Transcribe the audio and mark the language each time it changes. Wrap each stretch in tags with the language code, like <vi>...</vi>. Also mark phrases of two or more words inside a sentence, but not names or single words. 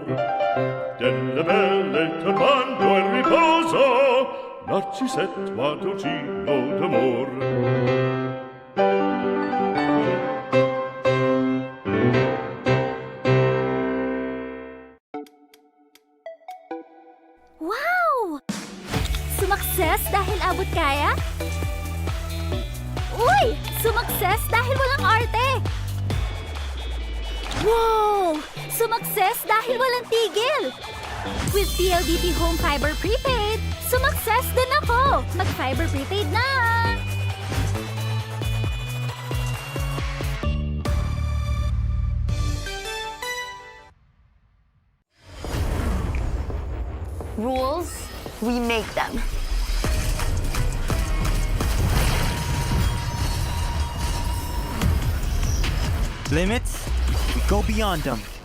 <it>Delle belle turbando al riposo, Narcisetto d'amor.</it> <en>Wow!</en> <tl>Sumakses dahil abot kaya? Uy! Sumakses dahil walang arte!</tl> <en>Wow!</en> <tl>Sumakses dahil walang tigil! With PLDT Home Fiber Prepaid, sumakses din ako! Mag-Fiber Prepaid na!</tl> <en>Rules, we make them. Limits, we go beyond them.</en>